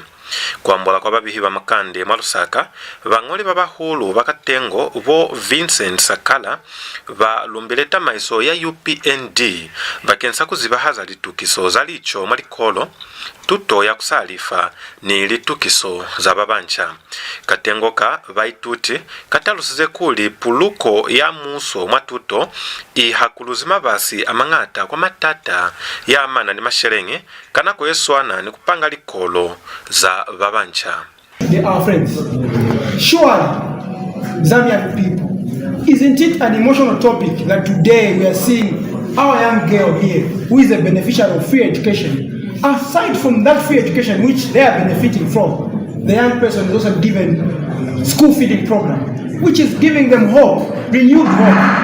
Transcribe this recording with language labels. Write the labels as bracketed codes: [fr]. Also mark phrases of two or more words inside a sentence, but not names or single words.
[loz] Kwambola kwa babihiba Makande Mwa Lusaka bang'oli babahulu bakatengo bo Vincent Sakala balumbileta maiso ya UPND bakensa kuzibahaza litukiso za licho malikolo tuto ya kusalifa ni litukiso za babancha. Katengo ka vaituti katalusize kuli puluko ya muso mwatuto ihakuluzima basi amangata kwa matata ya amana ni masherenge kana kweswana ni kupanga likolo za babancha. [en] They are friends. Surely, Zambian people, isn't it an emotional topic that today we are seeing our young girl here who is a beneficiary of free education? Aside from that free education which they are benefiting from, the young person is also given school feeding program, which is giving them hope, renewed hope.